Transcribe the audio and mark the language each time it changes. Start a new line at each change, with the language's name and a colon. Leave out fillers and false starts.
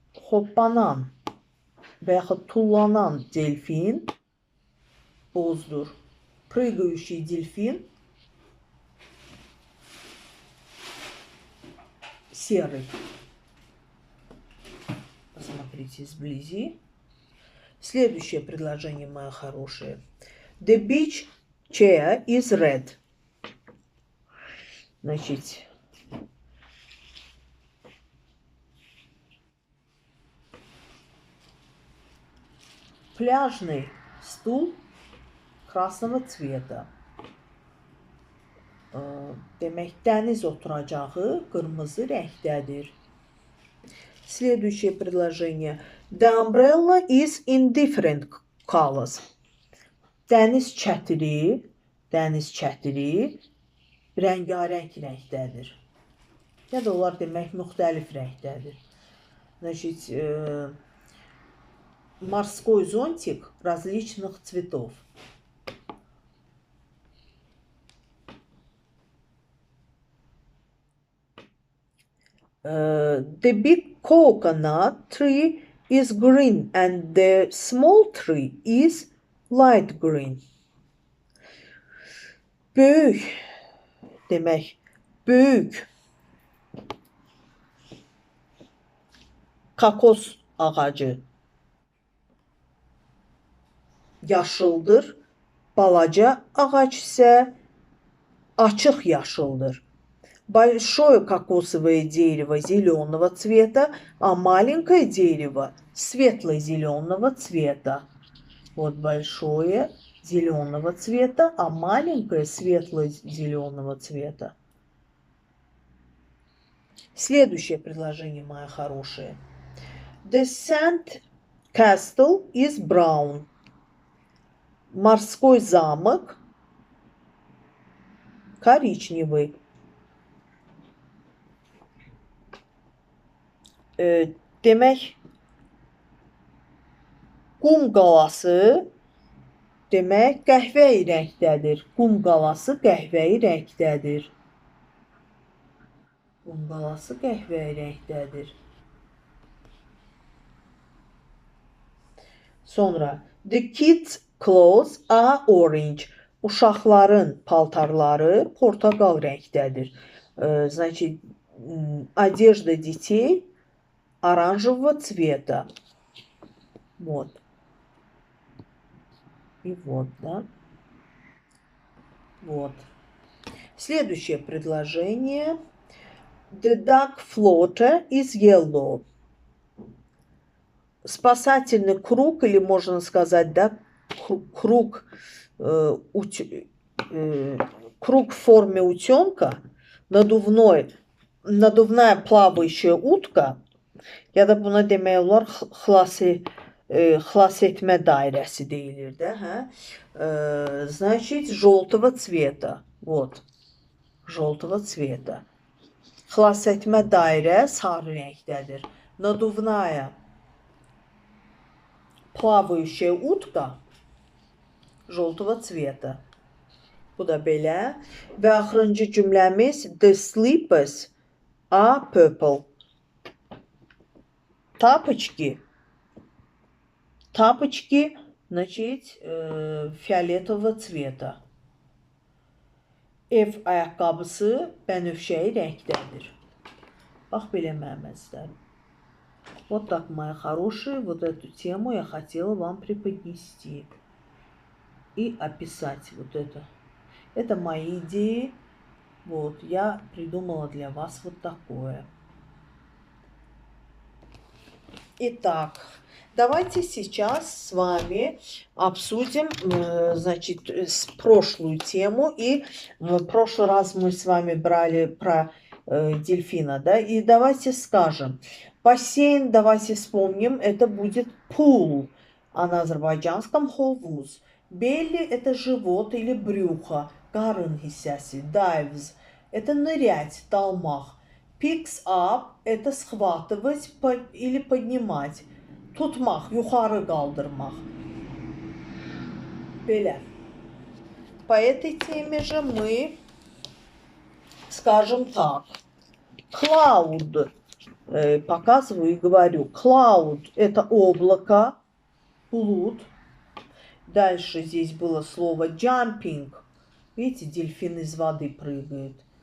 Azerbaijani: Hoppanan və yaxud tullanan delfin bozdur.
Russian: Прыгающий дельфин серый. Посмотрите сблизи. Следующее предложение, мои хорошие.
English: The beach chair is red.
Russian: Значит, пляжный стул красного цвета.
Azerbaijani: Demək, dəniz oturacağı qırmızı rəngdədir.
Russian: Следующее предложение.
English: The umbrella is in different colors.
Azerbaijani: Dəniz çətiri rəngarəng rəngdədir. Ya da onlar demək müxtəlif rəngdədir.
Russian: Значит, морской зонтик различных цветов.
English: The big coconut tree is green and the small tree is light green.
Azerbaijani: Böyük demək, böyük kakos ağacı yaşıldır, balaca ağac isə açıq yaşıldır.
Russian: Большое кокосовое дерево зеленого цвета, а маленькое дерево светло-зеленого цвета. Вот большое зеленого цвета, а маленькое светло-зеленого цвета. Следующее предложение, мои хорошие.
English: The sand castle is brown.
Russian: Морской замок коричневый.
Azerbaijani: Demək, qum qalası demək qəhvəyi rəngdədir. Qum qalası qəhvəyi rəngdədir. Qum qalası qəhvəyi rəngdədir. Sonra,
English: the kids' clothes are orange.
Azerbaijani: Uşaqların paltarları portaqal rəngdədir.
Russian: Значит, одежда детей оранжевого цвета. Вот. И вот, да. Вот. Следующее предложение.
English: The duck floater is yellow.
Russian: Спасательный круг, или можно сказать, да, круг в форме утенка, надувная плавающая утка,
Azerbaijani: ya da buna demək olar xilas etmə dairəsi deyilir də, hə?
Russian: Значит, желтого цвета. Вот. Желтого цвета.
Azerbaijani: Xilas etmə dairə sarı rəngdədir.
Russian: Надувная плавающая утка желтого цвета.
Azerbaijani: Bu da belə. Və axırıncı cümləmiz
English: the slippers are purple.
Russian: Тапочки Tапочки, значит, fiyoletovo цвета.
Azerbaijani: Ev ayaqqabısı bənövşəyi rəngdədir. Bax, belə məməzlər.
Russian: Вот так, мои хорошие, вот эту тему я хотела вам преподнести и описать вот это. Это мои идеи. Вот, я придумала для вас вот такое. Итак, давайте сейчас с вами обсудим, значит, прошлую тему. И в прошлый раз мы с вами брали про дельфина, да, и давайте скажем. Бассейн, давайте вспомним, это будет pool, а на азербайджанском hovuz. Belly – это живот или брюхо,
Azerbaijani: karın hissəsi,
Russian: dives – это нырять, dalmaq. Picks up – это схватывать или поднимать.
Azerbaijani: Tutmaq, yuxarı qaldırmaq. Belə.
Russian: По этой теме же мы скажем так. Cloud. Показываю и говорю. Cloud – это облако, булут. Дальше здесь было слово jumping. Видите, дельфин из воды прыгает.